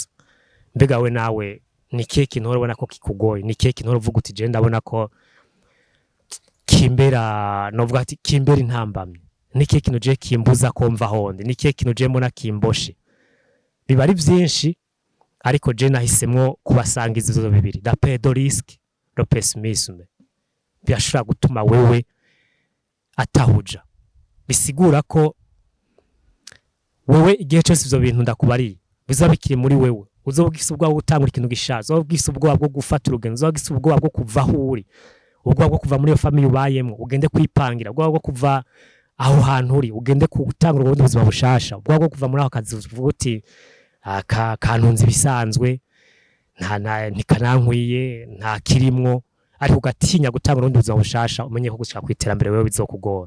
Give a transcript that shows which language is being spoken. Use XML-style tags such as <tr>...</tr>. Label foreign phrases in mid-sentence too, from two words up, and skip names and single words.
<rn>Mbega we nawe ni kihe kintu urabona ko kikugoye, ni kihe kintu uvuga uti je ndabona ko kimbera, novuga ati kimbera intambamye, ni kihe kintu je kimbuza kumva honde, ni kihe kintu je mbona kimboshe. Biba ari vyinshi, ariko je nahisemwo kubasangiza ivyo bibiri,</rn> <fr>la peur de risque, le pessimisme.</fr> <rn>Birashobora gutuma wewe atahuja, bisigura ko wewe igihe cyose ivyo bintu ndakubariye bizabikiri muri wewe, uzobwisa ubwo gutangura ikintu gishaza, uzobwisa ubwo bwo gufata urugendo, uzobwisa ubwo bwo kuva huri, ubwo bwo kuva muri iyo family ubayemo ugende kwipangira, ubwo bwo kuva aho hantu uri ugende gutangura ubundi buzima bushasha, ubwo bwo kuva muri aho kazi uvuga uti kantunze bisanzwe ntikanankwiye nta kirimwo, ariko ugatinya gutangura ubundi buzima bushasha, umenye ko gushaka kwiterambere wewe bizokugora.</rn>